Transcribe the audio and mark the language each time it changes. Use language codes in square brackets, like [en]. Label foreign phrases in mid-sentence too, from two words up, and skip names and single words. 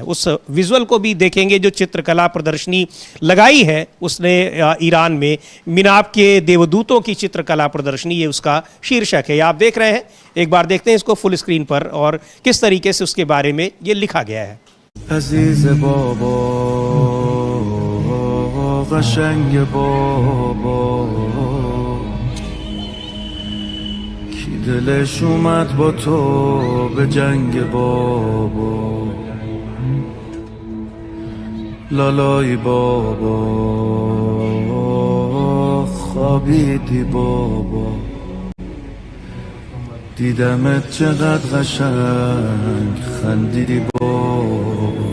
[hi] उस विजुअल को भी देखेंगे जो चित्रकला प्रदर्शनी लगाई है उसने ईरान में, मिनाप के देवदूतों की चित्रकला प्रदर्शनी, ये उसका शीर्षक है। आप देख रहे हैं, एक बार देखते हैं इसको [en] full screen [hi] पर और किस तरीके से उसके बारे में ये लिखा गया है। [fa] عزیز بابا, قشنگ بابا، کی دلش اومد با تو به جنگ بابا، لالای بابا، خوابیدی بابا، دیدمت چقدر قشنگ خندیدی بابا،